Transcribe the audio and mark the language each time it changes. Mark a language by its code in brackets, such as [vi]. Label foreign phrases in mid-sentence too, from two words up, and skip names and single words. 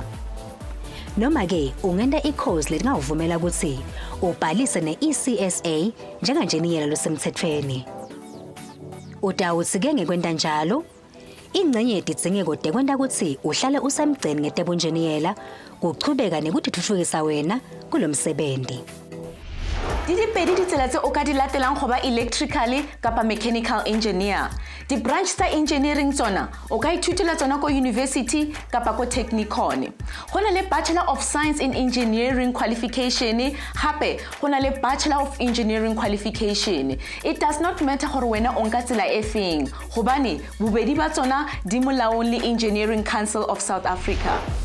[ss] Noma-ke ungenda ikhozi letingavumela ukuthi ubhalise ne-ECSA njenganjeniyela losemthethweni. Utawuthi-ke ngekwenta njalo, ingcenye yetidzingeko tekwenta ukuthi uhlale usemgceni ngetebunjiniyela kuchubeka nekutithuthukisa wena kulo msebenzi. [st] Dipedi ditsela tse o ka di latelang go ba electrical kapa [en] mechanical engineer. [st] Di-branch tsa engineering tsona o ka ithutela tsona ko university kapa ko technikon. Go na le Bachelor of Science in Engineering qualification, hape go na le Bachelor of Engineering qualification. [en] It does not matter [st] gore wena o nka tsela e feng gobane bobedi ba tsona di molaong le Engineering Council of South Africa.